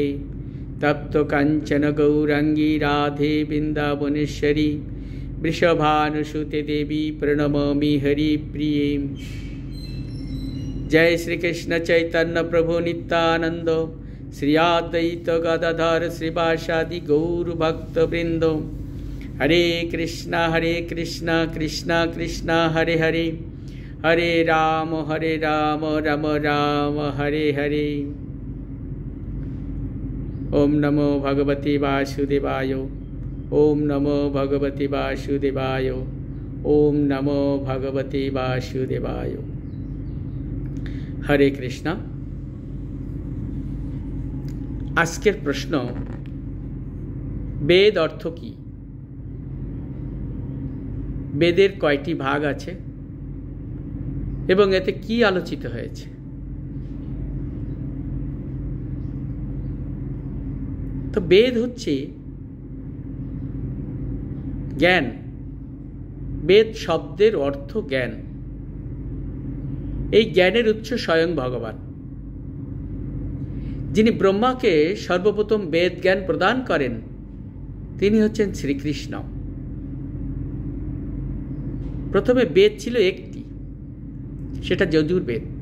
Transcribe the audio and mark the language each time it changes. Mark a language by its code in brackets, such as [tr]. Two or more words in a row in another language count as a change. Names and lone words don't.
[sa] तप्त कांचन गौरांगी राधे वृंदावनेश्वरी वृषभानुसुते देवी प्रणमामि हरिप्रिये। जय श्री कृष्ण चैतन्य प्रभु नित्यानंद श्री अद्वैत गदाधर श्रीवासादि गौर भक्त वृंद। हरे कृष्णा कृष्णा कृष्णा हरे हरे हरे राम राम राम हरे हरे। ओम नमो भगवते वासुदेवाय। ओम नमो भगवते वासुदेवाय। ओम नमो भगवते वासुदेवाय। हरे कृष्णा। [bn] আজকের প্রশ্ন, বেদ অর্থ কী? বেদের কয়টি ভাগ আছে এবং এতে কী আলোচিত হয়েছে? তো বেদ হচ্ছে জ্ঞান। বেদ শব্দের অর্থ জ্ঞান। এই জ্ঞানের উৎস স্বয়ং ভগবান, যিনি ব্রহ্মাকে সর্বপ্রথম বেদ জ্ঞান প্রদান করেন তিনি হচ্ছেন শ্রীকৃষ্ণ। প্রথমে বেদ ছিল একটি, সেটা যজুর্বেদ।